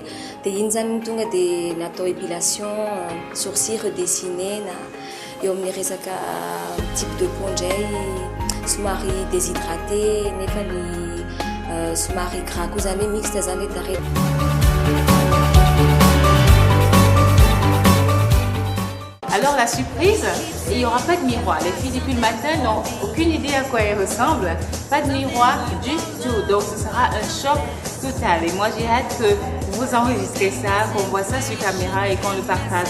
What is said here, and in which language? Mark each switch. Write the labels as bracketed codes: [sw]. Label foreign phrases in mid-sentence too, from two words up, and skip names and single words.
[mg] Dia iny zany tonga dia natao épilation, [fr] sourcils redessiné [mg] na eo amin'ny resaka [fr] type de peau [mg] indray somary déshydraté nefa ny somary gras koa zany hoe mixte zany le tarehy. [fr] Alors la surprise, il n'y aura pas de miroir. Les filles depuis le matin n'ont aucune idée à quoi elles ressemblent. Pas de miroir du tout. Donc ce sera un choc total. Et moi j'ai hâte que vous enregistrez ça, qu'on voit ça sur caméra et qu'on le partage.